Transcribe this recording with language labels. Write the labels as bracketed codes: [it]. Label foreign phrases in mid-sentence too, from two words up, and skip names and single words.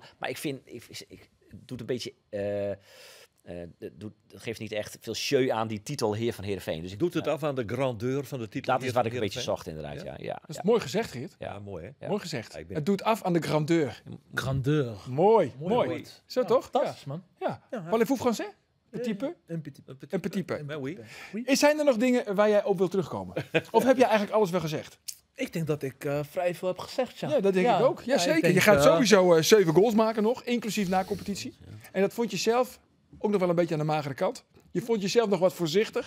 [nl] Maar ik vind, ik doet een beetje... dat geeft niet echt veel show aan die titel Heer van Heerenveen. Dus Doet het af aan de grandeur van de titel? Dat is wat ik een beetje zocht, inderdaad. Ja. Dat is mooi gezegd, Geert. Ja, mooi hè? Ja. Mooi gezegd. Het doet af aan de grandeur. Grandeur. Mooi. Zo toch? Fantastisch, man. Ja. [fr] Parlez-vous français? Petit peu? Een petit peu. Oui. [nl] Zijn er nog dingen waar jij op wilt terugkomen? Of heb jij eigenlijk alles wel gezegd? Ik denk dat ik vrij veel heb gezegd, ja. Ja, dat denk ik ook. Ja, zeker. Je gaat sowieso 7 goals maken nog, inclusief na competitie. En dat vond je zelf ook nog wel een beetje aan de magere kant. Je vond jezelf nog wat voorzichtig.